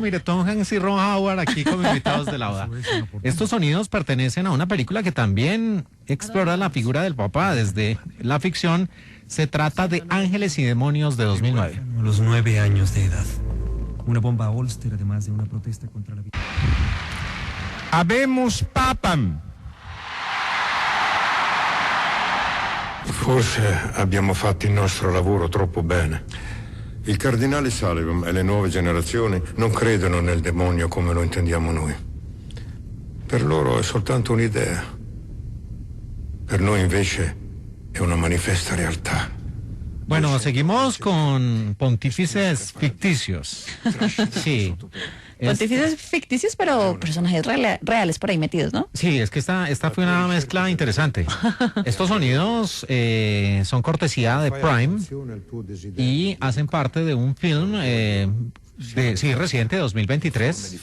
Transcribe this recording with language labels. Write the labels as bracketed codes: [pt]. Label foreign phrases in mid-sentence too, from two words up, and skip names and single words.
[es] Mire, Tom Hanks y Ron Howard aquí como invitados de la boda. Estos sonidos pertenecen a una película que también explora la figura del Papa desde la ficción. Se trata de Ángeles y Demonios de 2009. A los 9 años de edad. Una bomba Holster, además de una protesta contra la... [la] Habemus papam. [it] Forse abbiamo fatto il nostro lavoro troppo bene. Il cardinale Sullivan e le nuove generazioni non credono nel demonio come lo intendiamo noi. Per loro è soltanto un'idea. Per noi invece è una manifesta realtà. [es] Bueno, seguimos con pontífices ficticios. Sí. Pontífices ficticios, pero personajes reales por ahí metidos, ¿no? Sí, es que esta fue una mezcla interesante. Estos sonidos son cortesía de Prime y hacen parte de un film reciente, 2023.